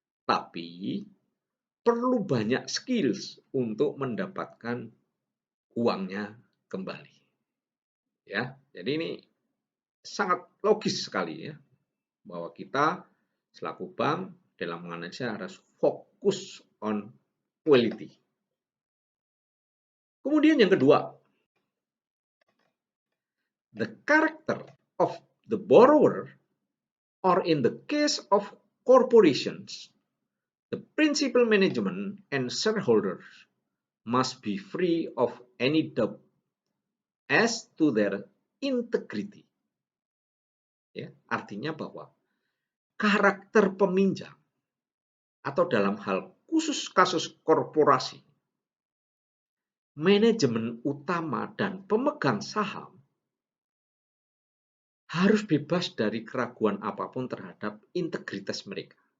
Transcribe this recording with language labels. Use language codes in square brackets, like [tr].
[id] Tapi perlu banyak skills untuk mendapatkan uangnya kembali. Ya, jadi ini sangat logis sekali ya, bahwa kita selaku bank dalam menganalisa harus fokus [en] on quality. [id] Kemudian yang kedua, [en] the character of the borrower, or in the case of corporations, the principal management and shareholders must be free of any doubt as to their integrity. [id] Ya, artinya bahwa karakter peminjam atau dalam hal khusus kasus korporasi, manajemen utama dan pemegang saham harus bebas dari keraguan apapun terhadap integritas mereka.